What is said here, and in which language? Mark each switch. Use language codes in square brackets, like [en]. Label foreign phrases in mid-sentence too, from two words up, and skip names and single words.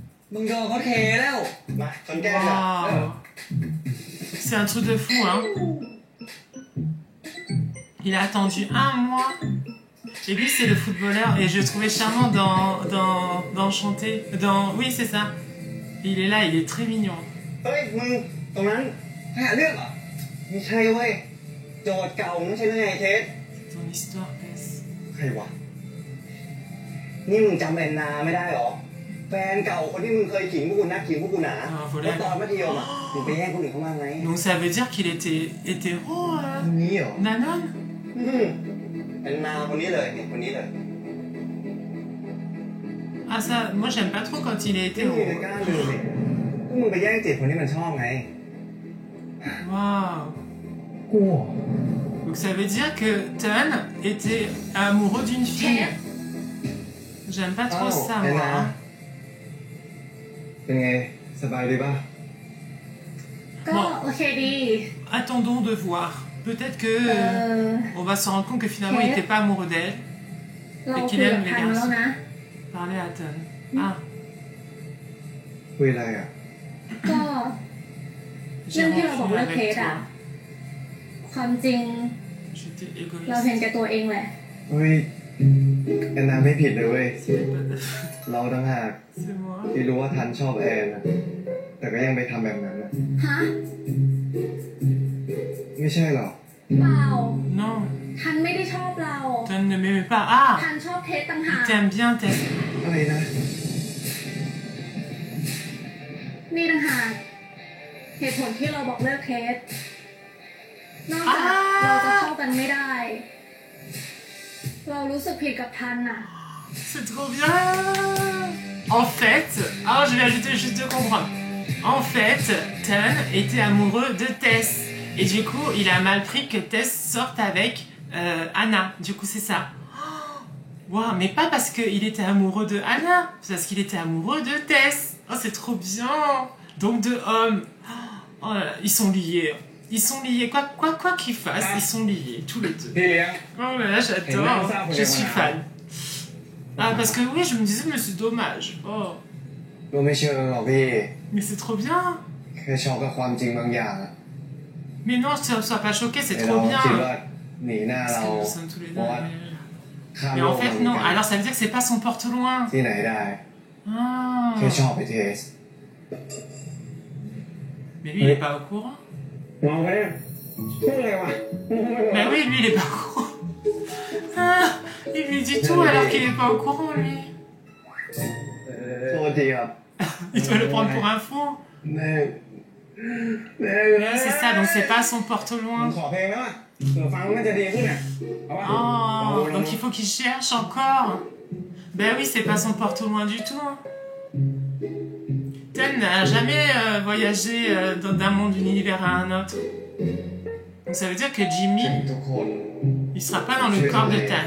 [th] มึงโดนเขาเทแล้ว มาชนแก้มกัน [fr] Waouh. C'est un truc de fou, hein. Il a attendu un mois. Et lui, c'est le footballeur. Et je le trouvais charmant dans Chanter. Oui, c'est ça. Il est là, il est très mignon. [th] เฮ้ยมึงตรงนั้นหาเรื่องเหรอไม่ใช่เว้ยโจทย์เก่าไม่ใช่เรื่องไงเทส [fr] Ton histoire, Tess. [th] ใครวะ นี่มึงจำแอนนาไม่ได้เหรอแฟนเก่าคนที่มึงเคยขิงพวกกูนักขิงพวกกูหนาแล้วตอนมัธยมอ่ะมึงไปแย่งคนอื่นเขามาไง [fr] Donc ça veut dire qu'il était hétéro, [th] คนนี้เหรอ [fr] Nanon. [th] แอนนาคนนี้เลยเนี่ยคนนี้เลย [fr] Ah ça, moi j'aime pas trop quand il est [th] ที่มึง [fr] hétéro. [th] จะกล้าลืมเนี่ยพวกมึงไปแย่งจีบคนที่มันชอบไง Waouh. กู [fr] Donc ça veut dire que Ton était amoureux d'une fille. J'aime pas trop ça, [th] แอน [fr] moi. [th] นา [fr] hein. [th] เป็นไงสบายดีป่ะ ก็โอเคดี [fr] Attendons de voir. Peut-être que [th] เออ [fr] on va se rendre compte que finalement il n'était pas amoureux d'elle. [th] เราคุยกับทันแล้วนะ [fr] Parler à Ton. Ah, [th] คุยอะไรอ่ะ ก็ [fr] j'ai [th] เรื่องที่เราบอก [fr] rompu [th] เลิกเค [fr] avec [th] สอะ [fr] toi. [th] ความจริง [fr] J'étais [th] เราเห็น [fr] égoïste. [th] แก่ตัวเองแหละ เฮ้ยแอนนาไม่ผิดเลยเว้ย [fr] C'est pas de- [th] เราต่างหาก [fr] C'est moi. [th] ที่รู้ว่าทันชอบแอนนะแต่ก็ยังไปทำแบบนั้นนะ ฮะ ไม่ใช่หรอก เปล่า [fr] Non, [th] ทันไม่ได้ชอบเรา [fr] Ton ne m'aimait pas. Ah, [th] ทันชอบเทสต่างหา [fr] il [th] ก [fr] t'aime bien, Tess. [th] อะไรนะ นี่ต่างหากเหตุผลที่เราบอกเลิกเคส นอกจากเราจะเข้ากันไม่ได้ เรารู้สึกผิดกับทันอะ [fr] C'est trop bien. En fait, alors je vais ajouter juste de comprendre. En fait, Ton était amoureux de Tess. Et du coup, il a mal pris que Tess sorte avec Anna. Du coup, c'est ça. Waouh, mais pas parce qu'il était amoureux de Anna, c'est parce qu'il était amoureux de Tess. Oh, c'est trop bien. Donc deux hommes. Oh là là, ils sont liés. Ils sont liés. Quoi qu'ils fassent, ils sont liés, tous les deux. [th] พี่เลี้ยง [fr] Oh là là, j'adore. Je suis fan. Ah, parce que oui, je me disais, mais c'est dommage. Oh, [th] ก็ไม่เชื่อหรอกพี่ [fr] mais c'est trop bien. [th] แค่ช็อกกับความจริงบางอย่างอะ [fr] Mais non, sois pas choqué, c'est [th] ไอ้เรา [fr] trop bien. [th] คิดว่าหนีหน้า [fr] Parce [th] เรา [fr] que nous sommes tous les deux. Ouais. [th] ข้าม [fr] Mais [th] โล [fr] en [th] ก [fr] fait, [th] มา [fr] non. [th] เหมือนกัน [fr] Alors, ça veut dire que c'est pas son porte-loin. [th] ที่ไหนได้ Ah. แค่ชอบไปเทส [fr] Mais lui, il est pas au courant. [th] มองไปเนี่ยพูดอะไรวะมองไปหมด [fr] Mais oui, lui, il est pas au courant. Ah, il lui dit tout alors qu'il est pas au courant, lui. [th] โทษทีครับ [fr] Il doit le prendre pour un fou. [th] แม่แม่ [fr] Oui, c'est ça, donc c'est pas son [th] มึง [fr] porte-loin. [th] ขอเพลงไหมวะเผื่อฟังมันจะดีขึ้นอ่ะเอาวะ [fr] Oh, donc il faut qu'il cherche encore. Ben oui, c'est pas son porte-loin du tout. hein. Ten n'a jamais voyagé d'un monde, d'un univers à un autre. Donc ça veut dire que Jimmy, [th] ทุกคน [fr] il sera pas dans le corps de Tan.